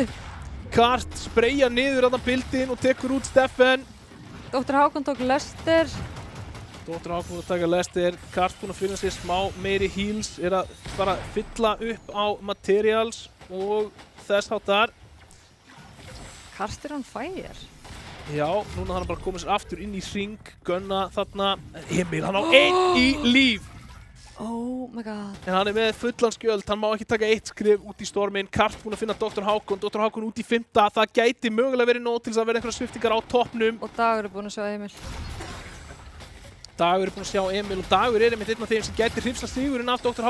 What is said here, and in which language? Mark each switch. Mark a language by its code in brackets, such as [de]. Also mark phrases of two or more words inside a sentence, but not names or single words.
[is] Kart spreyja niður þarna bildin og tekur út Steffen. Dr. Hákon tók Lester. Dr. Hákon að taka Lester. Kart búinn að finna sér smá meiri heals, að bara fylla upp á materials og þess háttar. [en] Kart on fire. [is] Já, núna hann bara komið sér aftur inn í hring, Gunna þarna, Emil, hann á einn í líf. [en] Oh my god. [is] En hann með fullan skjöld, hann má ekki taka eitt skrif út í storminn, Kart búinn að finna Dr. Hákon út í 5. Það gæti mögulega verið nóg til þess að vera einhverja sviftingar á toppnum. Og Dagur búinn að sjá Emil. Dagur búinn að sjá Emil og Dagur einmitt einn af þeim sem gæti hrifsa sigurinn af Dr.